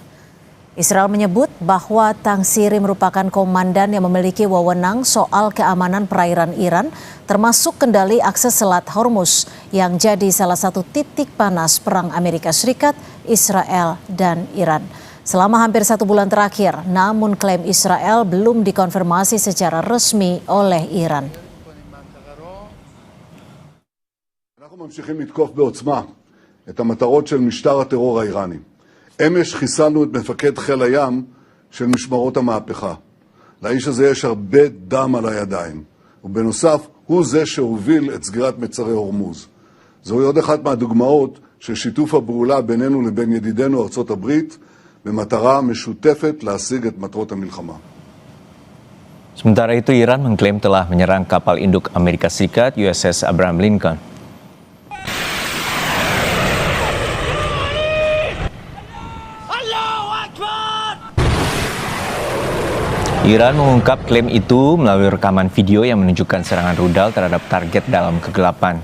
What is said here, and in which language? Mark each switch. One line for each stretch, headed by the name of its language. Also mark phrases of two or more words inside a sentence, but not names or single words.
Indonesian: Israel menyebut bahwa Tangsiri merupakan komandan yang memiliki wewenang soal keamanan perairan Iran, termasuk kendali akses Selat Hormuz yang jadi salah satu titik panas perang Amerika Serikat, Israel, dan Iran. Selama hampir 1 bulan terakhir, namun klaim Israel belum dikonfirmasi secara resmi oleh Iran.
Hebrew: אנחנו ממשיכים לתקוף בעוצמה את המטרות של משטר הטרור האיראני. אמש חיסלנו את מפקד חיל הים של משמרות המהפכה. לאיש הזה יש הרבה דם על הידיים, ובנוסף הוא זה שהוביל את סגירת מצרי הורמוז. זוהי עוד אחת מהדוגמאות של שיתוף הפעולה בינינו לבין ידידינו ארצות הברית, במטרה משותפת להשיג את מטרות המלחמה.
Indonesian: Sementara itu, Iran mengklaim telah menyerang kapal induk Amerika Serikat USS Abraham Lincoln. Iran mengungkap klaim itu melalui rekaman video yang menunjukkan serangan rudal terhadap target dalam kegelapan.